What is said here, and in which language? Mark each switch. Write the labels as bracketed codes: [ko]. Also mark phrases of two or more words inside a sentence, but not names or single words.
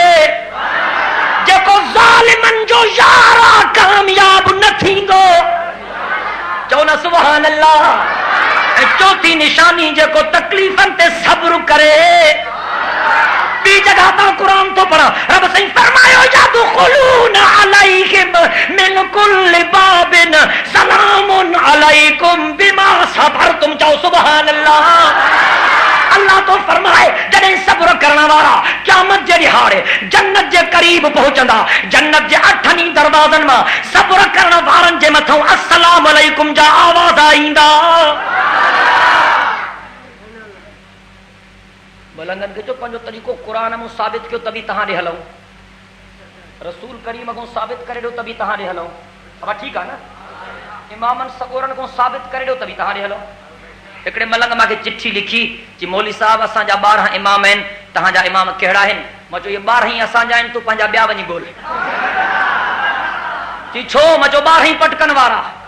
[sd] जेको ज़ालिमनि जो यार कामयाब न थींदो। चओ न [ar] سبحان الله. [sd] ऐं चौथी निशानी जेको तकलीफ़नि ते सब्र करे। ॿी जगह तां क़ुरान तो पढ़ा रब साईं फरमायो [ar] يدخلون عليهم من كل باب سلام عليكم بما صبرتم. [sd] चओ [ar] سبحان الله. [sd] अल्लाह तो फरमाए जॾहिं सब्र करण वारा क़यामत जे ॾिहाड़े जन्नत जे क़रीब पहुचंदा, जन्नत जे 8 दरवाज़नि मां सब्र करण वारनि जे मथां [ar] السلام عليكم [sd] जा आवाज़ ईंदा। मलंगन खे जो पंहिंजो तरीक़ो क़ुरान में साबित कयो तभी तव्हां ॾे हलूं, रसूल करीम को साबित करे ॾियो तभी तव्हां ॾे हलूं। अब ठीक आहे न? इमामनि सगोरनि को साबित करे ॾियो तभी तव्हां ॾे हलूं। हिकिड़े मलंग मूंखे चिठी लिखी कि मौली साहब असांजा 12 इमाम आहिनि, तव्हांजा इमाम कहिड़ा आहिनि? मां चयो इहे 12 ई असांजा आहिनि, तूं पंहिंजा ॿिया वञी ॻोल्ह। चई छो? मां चयो 12 पटकनि वारा।